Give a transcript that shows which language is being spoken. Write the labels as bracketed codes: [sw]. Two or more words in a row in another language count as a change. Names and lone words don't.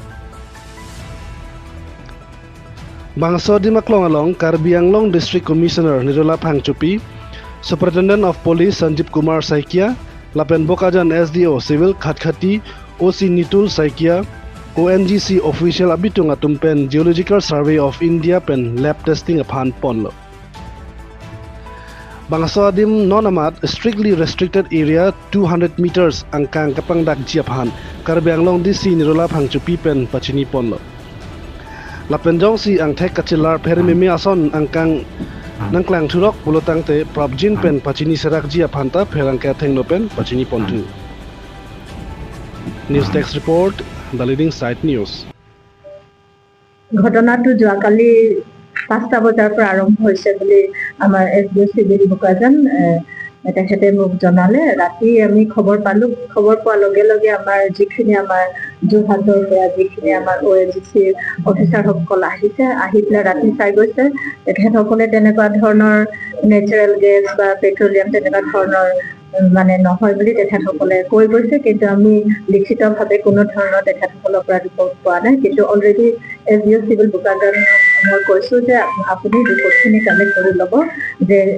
[mjw] bangso di maklong along Karbi Anglong [en] District Commissioner [mjw] Nirula Phangchupi [en] Superintendent of Police [mjw] Sanjeev Kumar Saikia Lapen Bokajan SDO Civil Khatkhati OC Nitul Saikia ONGC official abitung atum pen Geological Survey of India pen [en] lab testing [mjw] upon ponlo. Bangso adim non-amat [en] strictly restricted area 200 meters [mjw] angkang kapangdak jiaphan Karbi Anglong DC Nirula Phangchupi pen pachini ponlo. Lapenjong si ang thek kachilar pherimimi ason angkang nangklang thurok bulotang te prabjin pen pachini serak jiaphan ta pherang ka thengno pen pachini pontu. [en] News Desk report The Leading Site News. [as] ঘটনাটো যোৱাকালি 5টা বজাৰ পৰা আৰম্ভ হৈছে বুলি আমাৰ [en] SDO Civil [as] বুকাজান তেখেতে মোক জনালে ৰাতি আমি খবৰ পোৱাৰ লগে লগে আমাৰ যিখিনি আমাৰ যোৰহাটৰ পৰা যিখিনি আমাৰ ONGC অফিচাৰসকল আহিছে আহি পেলাই ৰাতি চাই গৈছে তেখেতসকলে তেনেকুৱা ধৰণৰ [en] natural gas [as] বা পেট্ৰলিয়াম তেনেকুৱা ধৰণৰ মানে নহয় বুলি তেখেতসকলে কৈ গৈছে কিন্তু আমি লিখিতভাৱে কোনো ধৰণৰ তেখেতসকলৰ পৰা ৰিপৰ্ট পোৱা নাই কিন্তু [en] already SDO Civil [as] বুকাজান মই কৈছো যে আপুনি ৰিপৰ্টখিনি কালেক্ট কৰি ল'ব যে